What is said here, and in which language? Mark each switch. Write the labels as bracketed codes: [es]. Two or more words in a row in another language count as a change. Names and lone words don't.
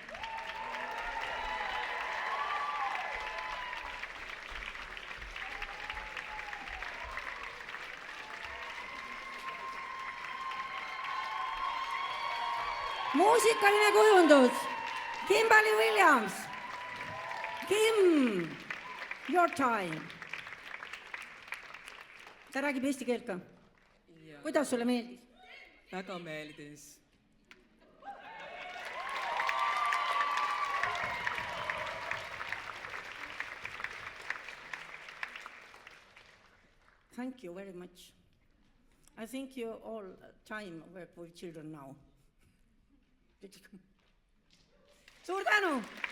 [et] Muusikaline kujundus Kimberly Williams. [en] Kim, your time. [et] Ta räägib eesti keelt ka. Kuidas sulle meeldis? Väga meeldis. [en] Thank you very much. I think you all time work with children now. [et] Suur tänu!